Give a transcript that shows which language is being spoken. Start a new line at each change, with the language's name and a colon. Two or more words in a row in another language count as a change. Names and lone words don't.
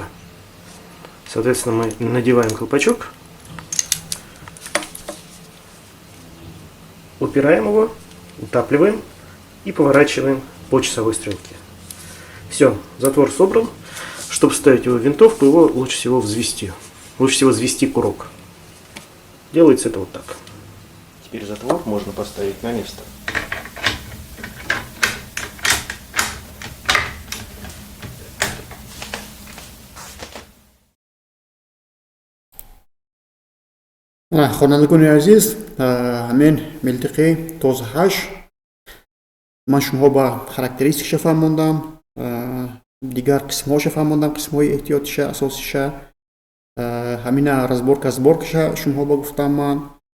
Russian: Соответственно, мы надеваем колпачок, упираем его, утапливаем и поворачиваем по часовой стрелке. Все, затвор собран. Чтобы вставить его в винтовку, его лучше всего взвести. Лучше всего взвести курок. Делается это вот так. Теперь затвор можно поставить на место.
Tajik: хонандагони азиз, ҳамин милтиқи тоз 8 ман шумоҳо ба характеристикаша фаҳмондам, дигар қисмҳоша фаҳмондам, қисмҳои эҳтиётиша, асосиша, ҳамина
Russian: разборка сборкаша
Tajik: шумоҳо ба гуфтам ман.